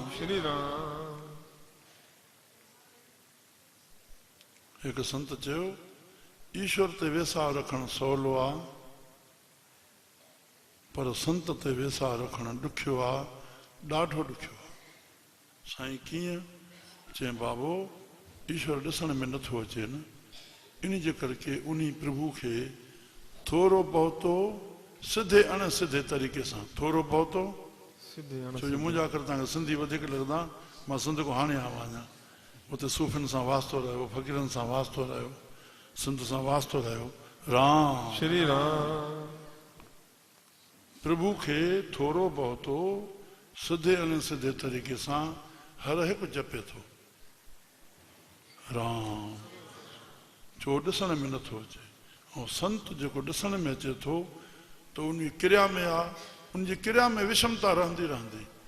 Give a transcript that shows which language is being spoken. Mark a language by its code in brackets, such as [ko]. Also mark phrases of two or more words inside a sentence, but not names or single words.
[sd] श्री राम हिकु संत चयो ईश्वर ते वेसाह रखणु सवलो आहे पर संत ते वेसाह रखणु ॾुखियो आहे ॾाढो ॾुखियो आहे साईं कीअं चई बाबो ईश्वर ॾिसण में नथो अचे न इन जे करके उन प्रभु खे थोरो बहुतो सिधे अणसिधे तरीक़े सां थोरो बहुतो छो जो मुंहिंजा कर तव्हांखे सिंधी वधीक लॻंदा मां सिंध खां हाणे आयो आहियां उते सूफ़ियुनि सां वास्तो रहियो फ़क़ीरनि सां वास्तो रहियो सिंध सां वास्तो रहियो राम श्री राम प्रभु खे थोरो बहुतो सिधे अणसिधे तरीक़े सां हर हिकु जपे थो राम छो ॾिसण में नथो अचे ऐं संत जेको ॾिसण में अचे थो त उन क्रिया में आहे उनजी क्रिया में विषमता रहंदी रहंदी